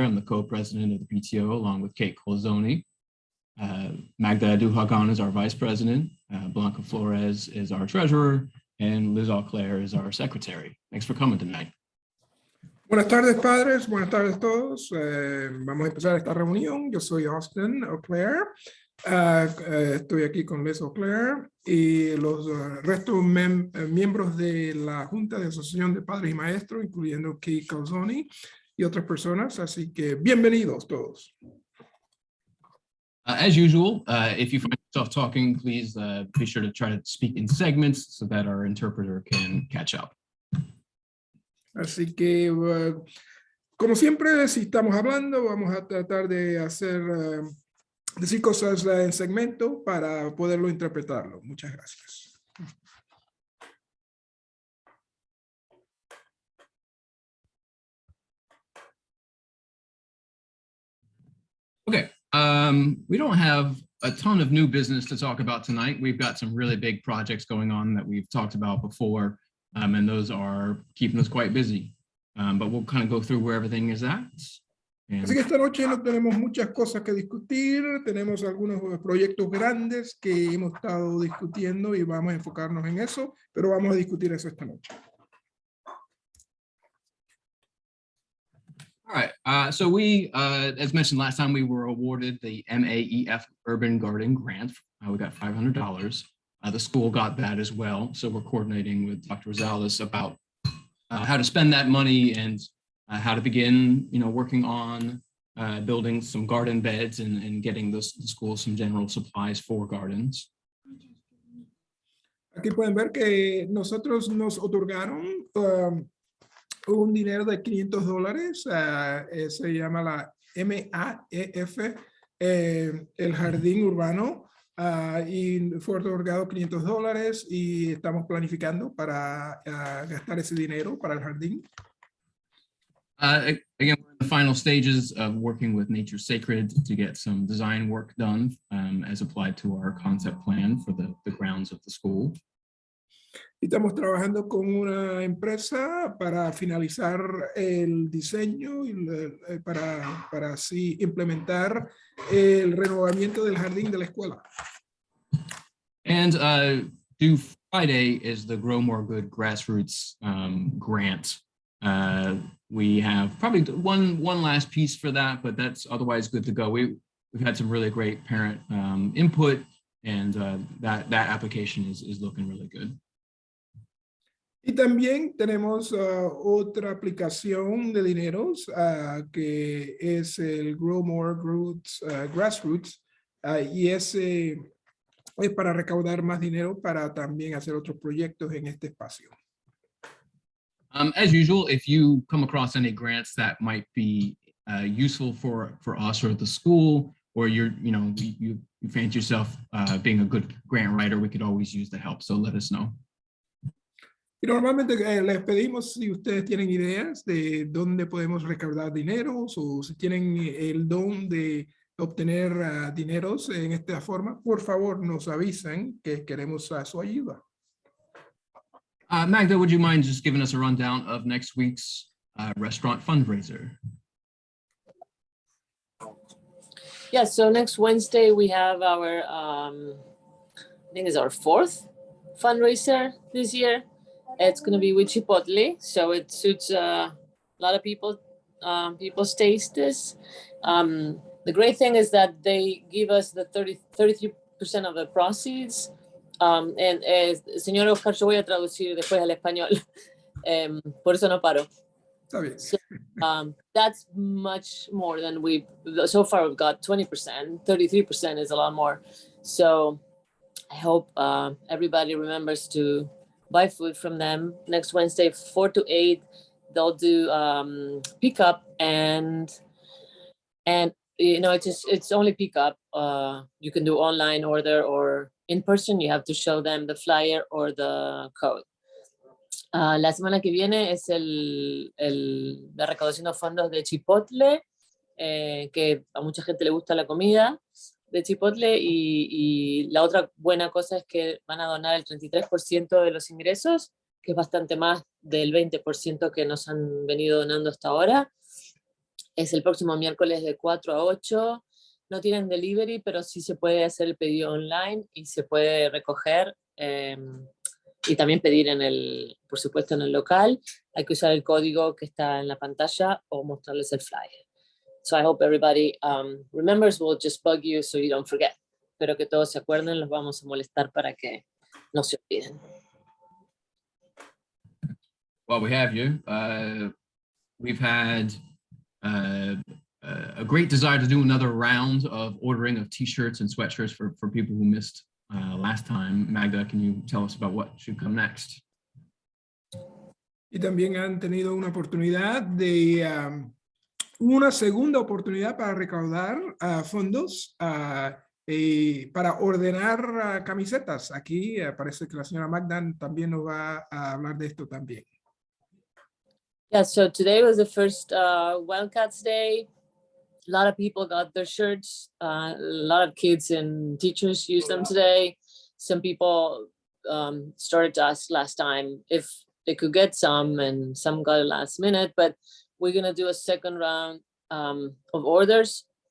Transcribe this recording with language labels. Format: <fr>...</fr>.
<en>I'm the co-president of the PTO along with Kate Colzoni. Magda Duhagan is our vice president. Blanca Flores is our treasurer, and Liz Auclair is our secretary. Thanks for coming tonight.</en> <es>Buenas tardes, padres. Buenas tardes a todos. Vamos a empezar esta reunión. Yo soy Austin Auclair. Estoy aquí con Liz Auclair y los restos miembros de la Junta de Asociación de Padres y Maestros, incluyendo Kate Calzoni y otras personas. Así que bienvenidos todos.</es> <en>As usual, if you find yourself talking, please be sure to try to speak in segments so that our interpreter can catch up.</en> <es>Así que, como siempre, si estamos hablando, vamos a tratar de decir cosas en segmento para poderlo interpretarlo. Muchas gracias.</es> <en>Okay, we don't have a ton of new business to talk about tonight. We've got some really big projects going on that we've talked about before. And those are keeping us quite busy. But we'll kind of go through where everything is at.</en> <es>Así que esta noche no tenemos muchas cosas que discutir. Tenemos algunos proyectos grandes que hemos estado discutiendo y vamos a enfocarnos en eso, pero vamos a discutir eso esta noche.</es> <en>All right. So we, as mentioned last time, we were awarded the MAEF Urban Garden Grant. We got $500. The school got that as well. So we're coordinating with Dr. Rosales about how to spend that money and how to begin, working on building some garden beds and getting the school some general supplies for gardens.</en> <es>Aquí pueden ver que nosotros nos otorgaron un dinero de $500. Se llama la MAEF, el Jardín Urbano. Y fue otorgado $500 y estamos planificando para gastar ese dinero para el jardín.</es> <en>Again, we're in the final stages of working with Nature Sacred to get some design work done as applied to our concept plan for the grounds of the school.</en> <es>Y estamos trabajando con una empresa para finalizar el diseño y para así implementar el renovamiento del jardín de la escuela.</es> <en>And due Friday is the Grow More Good Grassroots grant. We have probably one last piece for that, but that's otherwise good to go. We've had some really great parent input, and that application is looking really good.</en> <es>Y también tenemos otra aplicación de dineros que es el Grow More Grassroots y ese es para recaudar más dinero para también hacer otros proyectos en este espacio.</es> <en>As usual, if you come across any grants that might be useful for us or the school, or you fancy yourself being a good grant writer, we could always use the help. So let us know.</en> <es>Y normalmente les pedimos si ustedes tienen ideas de dónde podemos recaudar dineros o si tienen el don de obtener dineros en esta forma, por favor nos avisan que queremos su ayuda.</es> <en>Magda, would you mind just giving us a rundown of next week's restaurant fundraiser? Yeah, so next Wednesday we have our, I think it's our 4th fundraiser this year. It's going to be with Chipotle, so it suits a lot of people's tastes. The great thing is that they give us the 33% of the proceeds.</en> <es>And señor Oscar, yo voy a traducir después al español. Por eso no paro. Está bien.</es> <en>So, that's much more than so far we've got 20%, 33% is a lot more. So I hope everybody remembers to buy food from them. Next Wednesday, 4 to 8, they'll do pickup and it's only pickup. You can do online order or in person. You have to show them the flyer or the code.</en> <es>La semana que viene es la recaudación de fondos de Chipotle, que a mucha gente le gusta la comida de Chipotle, y la otra buena cosa es que van a donar el 33% de los ingresos que es bastante más del 20% que nos han venido donando hasta ahora. Es el próximo miércoles de 4 a 8. No tienen delivery, pero sí se puede hacer el pedido online y se puede recoger y también pedir por supuesto, en el local. Hay que usar el código que está en la pantalla o mostrarles el flyer.</es> <en>So I hope everybody remembers. We'll just bug you so you don't forget.</en> <es>Espero que todos se acuerden, los vamos a molestar para que no se olviden.</es> <en>Well, we have you. We've had a great desire to do another round of ordering of t-shirts and sweatshirts for people who missed last time. Magda, can you tell us about what should come next?</en> <es>Y también han tenido una oportunidad de, una segunda oportunidad para recaudar fondos para ordenar camisetas. Aquí parece que la señora Magda también nos va a hablar de esto también.</es> <en>Yeah, so today was the first Wildcats Day. A lot of people got their shirts. A lot of kids and teachers used them today. Some people started to ask last time if they could get some, and some got it last minute, but we're gonna do a second round of orders.</en>